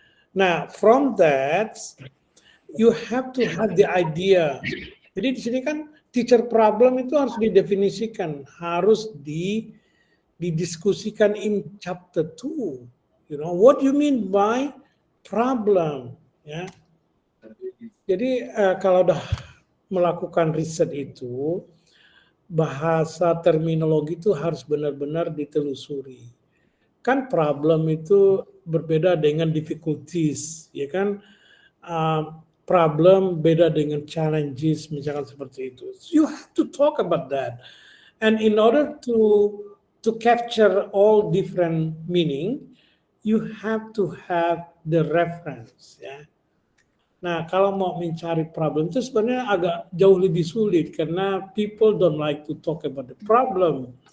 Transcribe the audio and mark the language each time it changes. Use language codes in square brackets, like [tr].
[en] Now, from that, you have to have the idea. [id] Jadi di sini kan teacher problem itu harus didefinisikan, harus didiskusikan [en] in chapter 2. You know, what you mean by problem, ya. [id] Jadi kalau udah melakukan riset itu, bahasa terminologi itu harus benar-benar ditelusuri. Kan problem itu berbeda dengan difficulties, ya kan? Problem beda dengan challenges, misalkan seperti itu. [en] You have to talk about that, and in order to capture all different meaning, you have to have the reference, ya. [id] Nah, kalau mau mencari problem itu sebenarnya agak jauh lebih sulit karena [en] people don't like to talk about the problem.